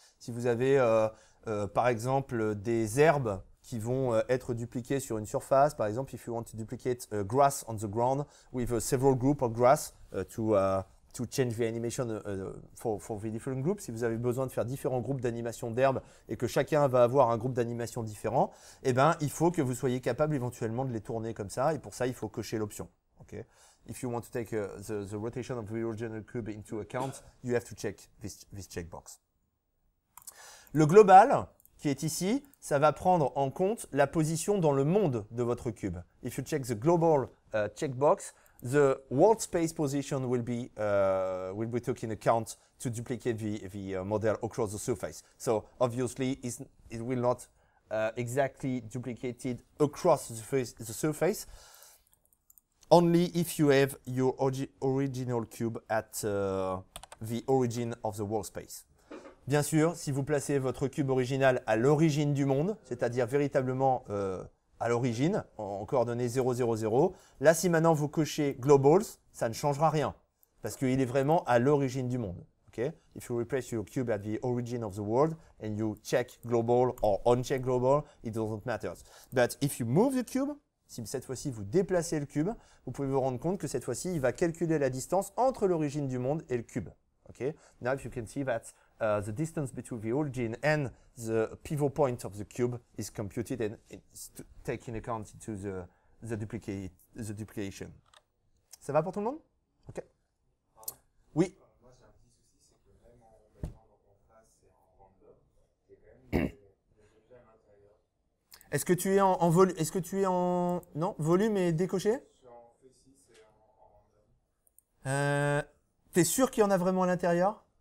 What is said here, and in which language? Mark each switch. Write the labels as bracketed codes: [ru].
[fr] Si vous avez par exemple des herbes qui vont être dupliquées sur une surface, par exemple, [en] if you want to duplicate grass on the ground with several groups of grass to change the animation for the different groups, [fr] si vous avez besoin de faire différents groupes d'animation d'herbes et que chacun va avoir un groupe d'animation différent, eh ben, il faut que vous soyez capable éventuellement de les tourner comme ça et pour ça, il faut cocher l'option. Okay? [en] If you want to take the rotation of the original cube into account, you have to check this checkbox. [fr] Le global, qui est ici, ça va prendre en compte la position dans le monde de votre cube. [en] If you check the global checkbox, the world space position will be taken account to duplicate the model across the surface. So obviously, it will not exactly duplicated across the surface. Only if you have your original cube at the origin of the world space. [fr] Bien sûr, si vous placez votre cube original à l'origine du monde, c'est-à-dire véritablement à l'origine, en coordonnées 0, 0, 0, là, si maintenant vous cochez globals, ça ne changera rien, parce qu'il est vraiment à l'origine du monde. Okay? [en] If you replace your cube at the origin of the world and you check global or uncheck global, it doesn't matter. But if you move the cube, [fr] si cette fois-ci vous déplacez le cube, vous pouvez vous rendre compte que cette fois-ci, il va calculer la distance entre l'origine du monde et le cube. Okay? [en] Now, if you can see that the distance between the origin and the pivot point of the cube is computed and it's taken account into the duplication. [fr] Ça va pour tout le monde? [en] Okay. [fr] Oui. Moi, j'ai un petit souci, c'est que même en mettant dans mon trace et en random, il y a quand même des objets à l'intérieur. Est-ce que tu es en volume? Est-ce que tu es en. Non, volume et décoché? Je suis en F6 et en random. T'es sûr qu'il y en a vraiment à l'intérieur?